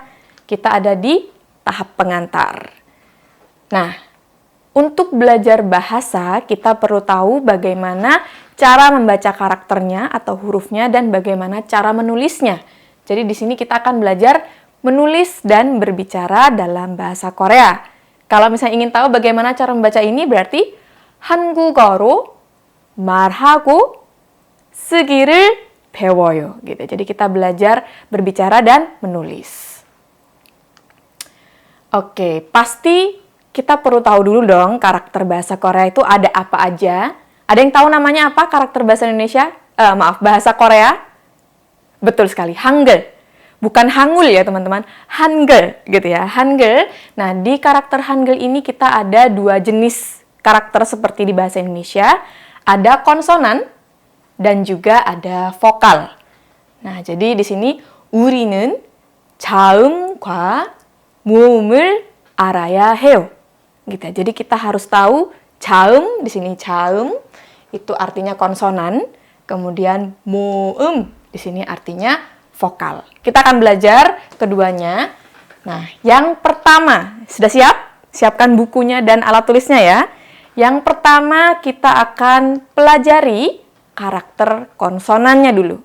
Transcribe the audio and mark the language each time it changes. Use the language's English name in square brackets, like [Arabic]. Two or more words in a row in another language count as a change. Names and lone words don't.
[Indonesian] Kita ada di tahap pengantar. Nah, untuk belajar bahasa kita perlu tahu bagaimana cara membaca karakternya atau hurufnya dan bagaimana cara menulisnya. Jadi di sini kita akan belajar menulis dan berbicara dalam bahasa Korea. Kalau misalnya ingin tahu bagaimana cara membaca ini, berarti [Korean] 한국어로 말하고 쓰기를 배워요. [Indonesian] Gitu. Jadi kita belajar berbicara dan menulis. Oke, pasti kita perlu tahu dulu dong karakter bahasa Korea itu ada apa aja. Ada yang tahu namanya apa karakter bahasa Indonesia? Bahasa Korea? Betul sekali, Hangul. Bukan Hangul ya teman-teman, Hangul gitu ya, Hangul. Nah di karakter Hangul ini kita ada 2 jenis karakter seperti di bahasa Indonesia. Ada konsonan dan juga ada vokal. Nah jadi di sini [Korean] 우리는 자음과 모음을 알아야 해요. [Indonesian] Gitu. Jadi kita harus tahu jaum, di sini jaum itu artinya konsonan, kemudian moum di sini artinya vokal. Kita akan belajar keduanya. Nah, yang pertama, sudah siap? Siapkan bukunya dan alat tulisnya ya. Yang pertama kita akan pelajari karakter konsonannya dulu.